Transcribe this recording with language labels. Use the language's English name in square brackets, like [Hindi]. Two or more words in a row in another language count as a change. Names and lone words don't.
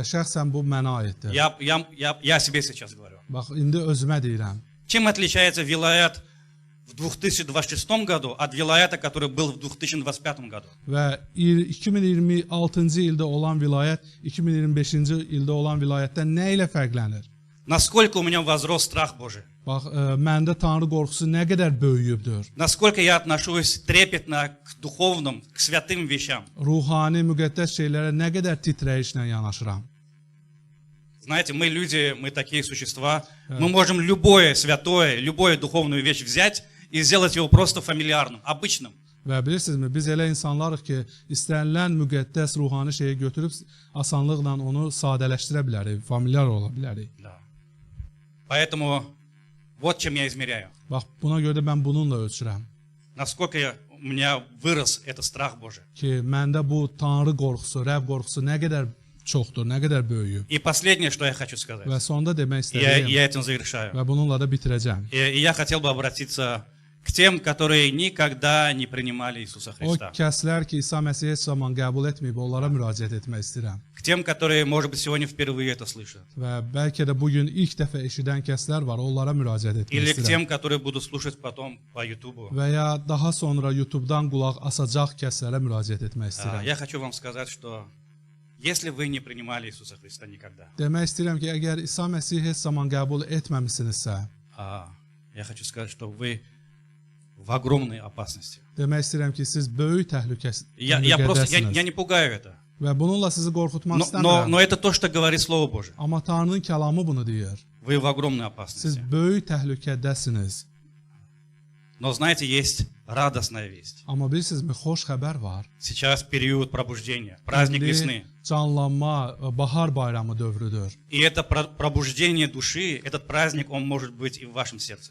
[Azerbaijani] Və şəxsən bu mənə aiddir. [Russian] Я о себе сейчас говорю. [Azerbaijani] Bax, indi özümə deyirəm. [Russian] Чем отличается вилаят в 2026 году от вилаята, который был в 2025 году? [Azerbaijani] Və 2026-cı ildə olan vilayət 2025-ci ildə olan vilayətdən nə ilə fərqlənir? [Russian] Насколько у меня возрос страх Божий? [Azerbaijani] Bax, məndə Tanrı qorxusu nə qədər böyüyübdür? [Russian] Насколько я отношусь трепетно к духовным, к святым вещам? [Azerbaijani] Ruhani, müqəddəs şeylərə nə qədər titrəyişlə yanaşıram? [Russian] Знаете, мы люди, мы такие существа, мы можем любое святое, любую духовную вещь взять и сделать его просто фамильярным, обычным. [Azerbaijani] Və bilirsinizmi, biz elə insanlarıq ki, istənilən müqəddəs ruhani şeyi götürüb asanlıqla onu sadələşdirə bilərik, familiar ola bilərik. [Russian] Да. Поэтому вот чем я измеряю. [Azerbaijani] Bax, buna görə də mən bununla ölçürəm [Russian] Насколько у меня вырос этот страх Божий. [Azerbaijani] ki, məndə bu Tanrı qorxusu, Rəbb qorxusu nə qədər çoxdur, nə qədər böyüyüb. [Russian] И последнее, что я хочу сказать, [Azerbaijani] Və sonda demək istədiyim [Russian] я этим завершаю. [Azerbaijani] və bununla da bitirəcəm. [Russian] И я хотел бы обратиться к тем, которые никогда не принимали Иисуса [Azerbaijani] O [Russian] Христа. [Azerbaijani] kəslər ki, İsa Məsihi heç zaman qəbul etməyib, onlara müraciət etmək istəyirəm. [Russian] К тем, которые, может быть, сегодня впервые это слышат. [Azerbaijani] Və bəlkə də bugün ilk dəfə eşidən kəslər var, onlara müraciət etmək [Russian] Или к [Azerbaijani] istəyirəm. [Russian] тем, которые будут слушать потом по YouTube. [Azerbaijani] Və ya daha sonra YouTube-dan qulaq asacaq kəslərə müraciət etmək istəyirəm. [Russian] Я хочу вам сказать, что если вы не принимали Иисуса Христа никогда, [Azerbaijani] Demək istəyirəm ki, əgər İsa Məsihi heç zaman qəbul etməmisinizsə, [Russian] я хочу сказать, что вы в огромной опасности. [Azerbaijani] demək istəyirəm ki, siz böyük [Russian] Я [Azerbaijani] təhlükədəsiniz. [Russian] не pугаю это. [Azerbaijani] Və bununla sizi qorxutmaq istəmirəm. [Russian] Но это то, что говорит Слово Божие. [Azerbaijani] Amma Tanrının kəlamı bunu deyir. [Russian] Вы в огромной [Azerbaijani] Siz [Russian] опасности. [Azerbaijani] böyük təhlükədəsiniz. [Russian] Но знаете, есть радостная весть. [Azerbaijani] Amma bilirsinizmi, xoş xəbər var. [Russian] Сейчас период пробуждения, праздник весны. [Azerbaijani] Canlanma, bahar bayramı dövrüdür. [Russian] И это пробуждение души, этот праздник, он может быть и в вашем сердце.